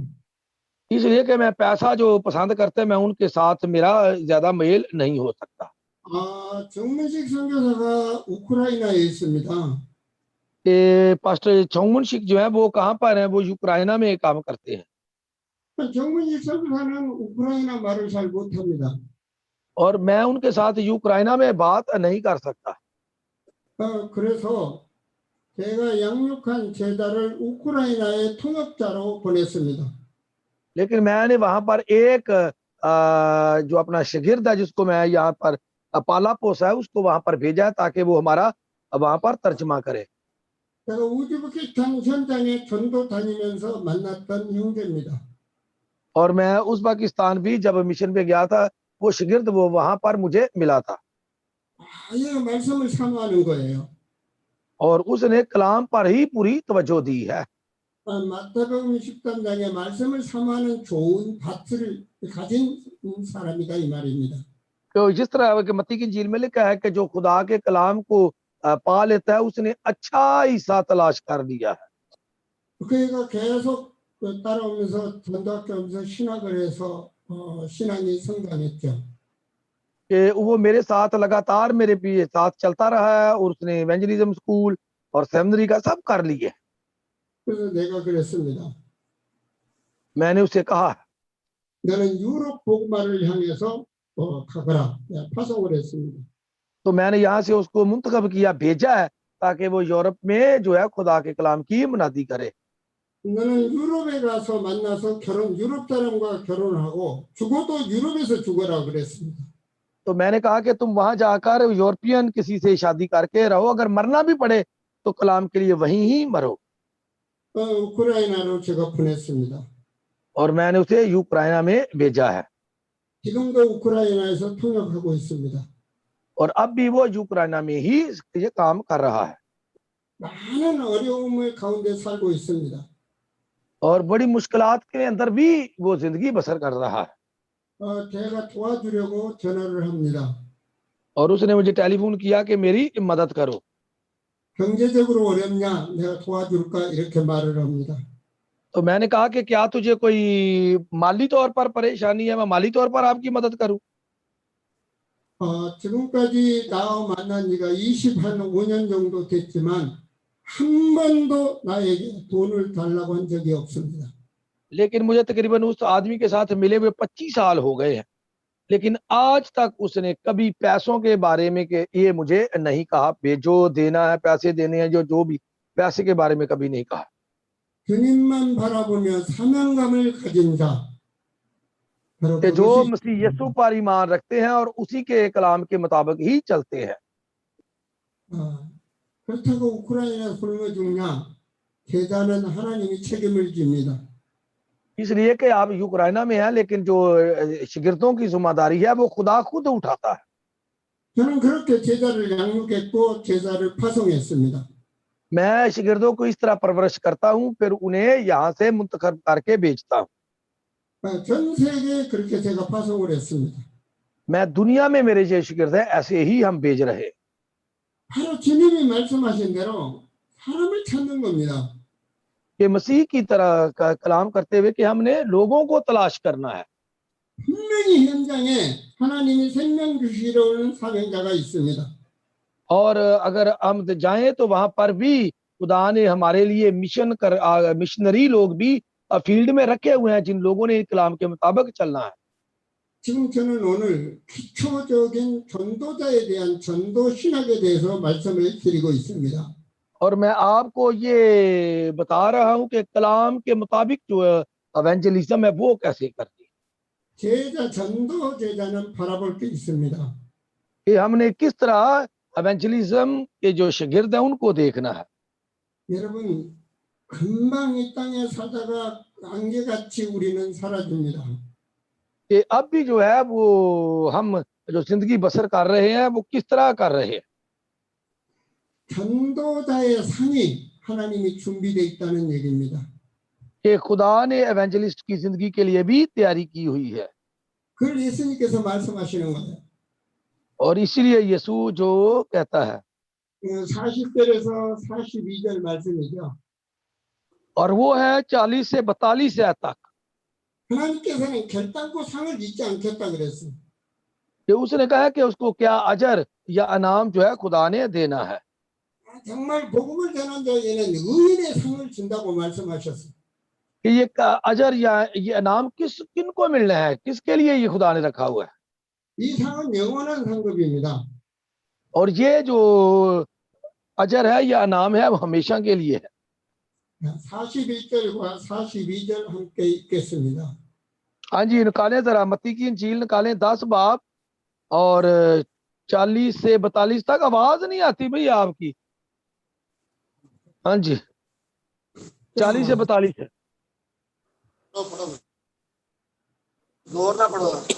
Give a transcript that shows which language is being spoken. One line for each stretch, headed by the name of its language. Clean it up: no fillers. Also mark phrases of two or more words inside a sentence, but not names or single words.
Urdu: اس لیے کہ میں پیسہ جو پسند کرتے ہیں میں ان کے ساتھ میرا زیادہ میل نہیں ہو سکتا.
Korean: 정문식 선교사가 우크라이나에 있습니다.
Urdu: کہ پاسٹر چومن شکھ جو ہے وہ کہاں پر ہے، وہ یوکرائنا میں کام کرتے ہیں,
Korean: 정문식 선교사는 우크라이나 말을 잘 못합니다.
Urdu: اور میں ان کے ساتھ یوکرائنا میں بات نہیں کر سکتا.
Korean: 그래서 제가 양육한 제자를 우크라이나의 통역자로 보냈습니다.
Urdu: لیکن میں نے وہاں پر ایک جو اپنا شاگرد ہے جس کو میں یہاں پر پالا پوسا ہے اس کو وہاں پر بھیجا ہے تاکہ وہ ہمارا وہاں پر ترجمہ کرے.
Korean: 제가 우즈베키스탄 현장에 전도 다니면서 만났던 형제입니다.
Urdu: اور میں ازبکستان بھی جب مشن پہ گیا تھا، وہ شاگرد وہ وہاں پر مجھے ملا تھا,
Korean: 아예 말씀을 사모하는 거예요.
Urdu: اور اس نے کلام پر ہی پوری توجہ دی ہے.
Korean: 마태복음 10장에 말씀을 사모하는 좋은 밭을 가진 사람이다 이 말입니다.
Urdu: تو جس طرح کہ متی کی انجیل میں لکھا ہے کہ جو خدا کے کلام کو پا لیتا ہے اس نے اچھا حصہ تلاش کر لیا ہے.
Korean: 그가 계속 따라오면서 전도학교 오면서 신학을 해서 신앙이 성장했죠.
Urdu: کہ وہ میرے ساتھ لگاتار میرے بھی ساتھ چلتا رہا ہے اور اس نے
English: evangelism school
Urdu: اور سیمنری کا سب کر لیے.
Korean: 그래서 내가 그랬습니다.
Urdu: میں نے اسے کہا
Korean: 너는 유럽 복음화를 향해서 가거라. 파송을 했습니다.
Urdu: تو میں نے یہاں سے اس کو منتخب کیا، بھیجا ہے تاکہ وہ یورپ میں جو ہے خدا کے کلام کی منادی کرے.
Korean: 너는 유럽에 가서 만나서 유럽 사람과 결혼하고 죽어도 유럽에서 죽어라 그랬습니다.
Urdu: تو میں نے کہا کہ تم وہاں جا کر یورپین کسی سے شادی کر کے رہو، اگر مرنا بھی پڑے تو کلام کے لیے وہیں ہی مرو.
Korean: 우크라이나로 제가 보냈습니다.
Urdu: اور میں نے اسے یوکرائنا میں بھیجا ہے,
Korean: 지금도 우크라이나에서 통역하고 있습니다.
Urdu: اور اب بھی وہ یوکرائنا میں ہی یہ کام کر رہا ہے,
Korean: 많은 어려움을 가운데 살고 있습니다.
Urdu: اور بڑی مشکلات کے اندر بھی وہ زندگی بسر کر رہا ہے.
Korean: 제가 도와주려고 전화를 합니다.
Urdu: اور اس نے مجھے ٹیلیفون کیا کہ میری مدد کرو.
Korean: 경제적으로 어렵냐? 내가 도와줄까? 이렇게 말을 합니다.
Urdu: تو میں نے کہا کہ کیا تجھے کوئی مالی طور پر پریشانی ہے، میں مالی طور پر آپ کی مدد کروں.
Korean: 지금까지 나와 만난 지가 25년 정도 됐지만 한 번도 나에게 돈을 달라고 한 적이 없습니다.
Urdu: لیکن مجھے تقریباً اس آدمی کے ساتھ ملے ہوئے 25 سال ہو گئے ہیں، لیکن آج تک اس نے کبھی پیسوں کے بارے میں کہ یہ مجھے نہیں کہا، جو دینا ہے پیسے دینے ہیں، جو بھی، پیسے کے بارے میں کبھی نہیں کہا.
Korean: 주님만 바라보며 사명감을 가진 자, 바로
Urdu: کہ جو
Korean: 그것이
Urdu: مسیح یسوع پر ایمان رکھتے ہیں اور اسی کے کلام کے مطابق ہی چلتے ہیں.
Korean: 그렇다고 우크라이나 굶어 죽냐? 제자는 하나님이 책임을 집니다.
Urdu: اس لیے کہ آپ یوکرائنا میں ہیں، لیکن جو شگردوں کی ذمہ داری ہے وہ خدا خود اٹھاتا ہے.
Korean: 저는 그렇게 제자를 양육했고 제자를 파송했습니다.
Urdu: میں شگردوں کو اس طرح پرورش کرتا ہوں، پھر انہیں یہاں سے منتخب کر کے بیچتا ہوں.
Korean: 전 세계에 그렇게 제가 파송을 했습니다.
Urdu: میں دنیا میں میرے جو شگرد ہیں ایسے ہی ہم بھیج رہے ہیں.
Korean: 바로 주님이 말씀하신 대로 사람을 찾는 겁니다.
Urdu: کہ مسیح کی طرح کا کلام کرتے ہوئے کہ ہم نے لوگوں کو تلاش کرنا ہے.
Korean: 분명히 현장에 하나님이 생명 주시러 오는 사명자가 있습니다.
Urdu: اور اگر ہم جائیں تو وہاں پر بھی خدا نے ہمارے لیے مشنری لوگ بھی فیلڈ میں رکھے ہوئے ہیں، جن لوگوں نے کلام کے مطابق چلنا ہے.
Korean: 지금 저는 오늘 기초적인 전도자에 대한 전도 신학에 대해서 말씀을 드리고 있습니다.
Urdu: اور میں آپ کو یہ بتا رہا ہوں کہ کلام کے مطابق جو ایونجلزم ہے وہ کیسے کرتی ہے.
Korean: 제자 전도 제자는 바라볼 게 있습니다.
Urdu: کہ ہم نے کس طرح ایونجلزم کے جو شاگرد ہیں ان کو دیکھنا ہے.
Korean: 여러분 금방 이 땅에 살다가 안개같이 우리는 사라집니다.
Urdu: کہ اب بھی جو ہے وہ ہم جو زندگی بسر کر رہے ہیں وہ کس طرح کر رہے ہیں.
Korean: 전도자의 상이 하나님이 준비되어 있다는 얘기입니다.
Urdu: کہ خدا نے ایونجلسٹ کی زندگی کے لیے بھی تیاری کی ہوئی ہے.
Korean: 그걸 예수님께서 말씀하시는 거예요.
Urdu: اور اسی لیے یسوع جو کہتا ہے
Korean: 40절에서 42절 말씀이죠.
Urdu: اور وہ ہے 40 سے 42 آیت تک.
Korean: 하나님께서는 결단코 상을 잊지 않겠다 그랬어요.
Urdu: کہ اس نے کہا کہ اس کو کیا اجر یا انعام جو ہے خدا نے دینا ہے.
Korean: 정말 복음을 전한 자에게는 의인의 상을 준다고 말씀하셨어요.
Urdu: کہ یہ اجر یا یہ انعام کن کو ملنا ہے، کس کے لیے یہ خدا نے رکھا ہوا ہے.
Korean: 이 상은 영원한 상급입니다.
Urdu: اور یہ جو اجر ہے یا انعام ہے وہ ہمیشہ کے لیے ہے.
Korean: 41절과 42절 함께 읽겠습니다.
Urdu: ہاں جی، نکالیں ذرا متی کی انجیل نکالیں 10 باب اور 40 سے 42 تک. آواز نہیں آتی بھیا آپ کی۔ ہاں جی، 40 سے 42 ہے. زور نہ پڑو.